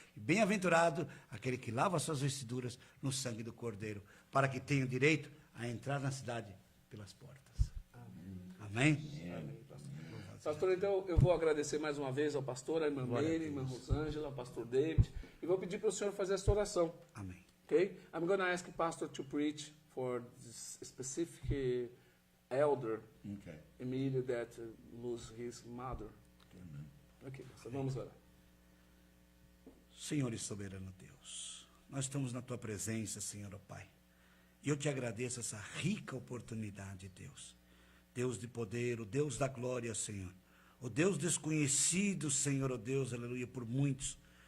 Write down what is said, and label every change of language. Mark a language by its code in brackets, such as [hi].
[pt] E bem-aventurado aquele que lava suas vestiduras no sangue do Cordeiro, para que tenha direito a entrar na cidade pelas portas. Amém? Amém, pastor. Pastor, então eu vou agradecer mais uma vez ao pastor, à irmã Meire, à irmã Rosângela, ao pastor David, e vou pedir para o senhor fazer essa oração. Amém. [en] Okay? I'm going to ask the pastor to preach for this specific elder, Okay. Emílio, that lose his mother. Ok, [pt] pastor, vamos orar. Senhor e soberano Deus, nós estamos na tua presença, Senhor, ó Pai. E eu te agradeço essa rica oportunidade, Deus. Deus de poder, o Deus da glória, Senhor. O Deus desconhecido, Senhor, ó Deus, aleluia, por muitos.